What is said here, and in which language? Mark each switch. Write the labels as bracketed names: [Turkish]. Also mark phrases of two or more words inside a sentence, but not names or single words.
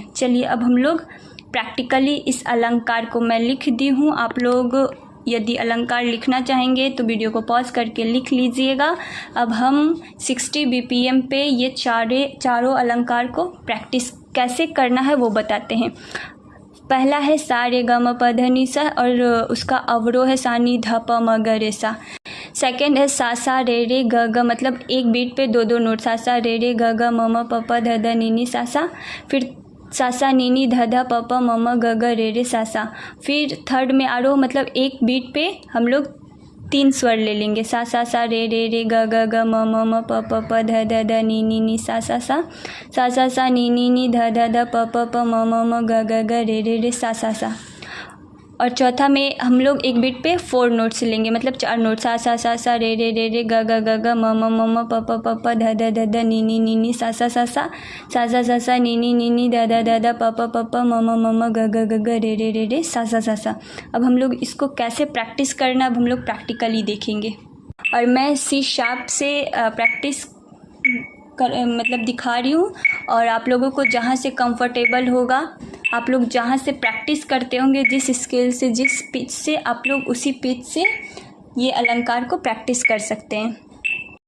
[Hindi] चलिए अब हम लोग प्रैक्टिकली इस अलंकार को मैं लिख दी हूँ। आप लोग यदि अलंकार लिखना चाहेंगे तो वीडियो को पॉज करके लिख लीजिएगा। अब हम 60 बीपीएम पे ये चारों अलंकार को प्रैक्टिस कैसे करना है वो बताते हैं। पहला है सा रे ग म प ध नि सा और उसका अवरोह है सा नि ध प म ग रे सा। सेकेंड है सा रे ग ग, मतलब एक बीट पे 2 नोट, सा रे ग ग म म प प ध ध नि नि सा। फिर सा नी नी ध ध प प म म ग ग रे सा। फिर थर्ड में आरोह, मतलब एक बीट पे हम लोग 3 स्वर ले लेंगे, सा रे ग ग ग म म प प प ध ध ध नी नी सा नी नी ध ध ध प प प म म ग ग ग रे सा। और चौथा में हम लोग एक बीट पे 4 नोट्स लेंगे, मतलब 4 नोट, सा रे ग ग ग म म प प प ध ध ध नी नी सा नी नी ध ध प प प म म ग ग ग रे सा। अब हम लोग इसको कैसे प्रैक्टिस करना अब हम लोग प्रैक्टिकली देखेंगे। और मैं [English] C sharp [Hindi] से प्रैक्टिस मतलब दिखा रही हूँ और आप लोगों को जहाँ से कंफर्टेबल होगा, आप लोग जहाँ से प्रैक्टिस करते होंगे, जिस स्केल से, जिस पिच से, आप लोग उसी पिच से ये अलंकार को प्रैक्टिस कर सकते हैं।